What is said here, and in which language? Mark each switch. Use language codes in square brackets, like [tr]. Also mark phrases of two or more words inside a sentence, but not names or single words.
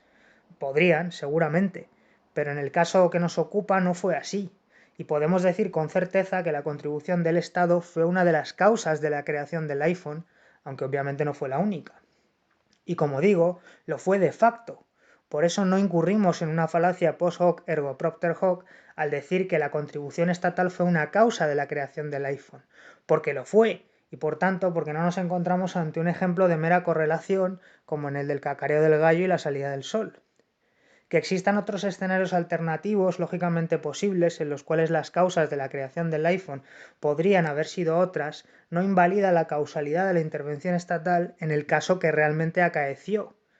[es] Podrían, seguramente, pero en el caso que nos ocupa no fue así, y podemos decir con certeza que la contribución del Estado fue una de las causas de la creación del iPhone, aunque obviamente no fue la única. Y como digo, lo fue [la] de facto. [es] Por eso no incurrimos en una falacia [la] post hoc ergo propter hoc [es] al decir que la contribución estatal fue una causa de la creación del iPhone, porque lo fue, y por tanto porque no nos encontramos ante un ejemplo de mera correlación como en el del cacareo del gallo y la salida del sol. Que existan otros escenarios alternativos lógicamente posibles en los cuales las causas de la creación del iPhone podrían haber sido otras, no invalida la causalidad de la intervención estatal en el caso que realmente acaeció.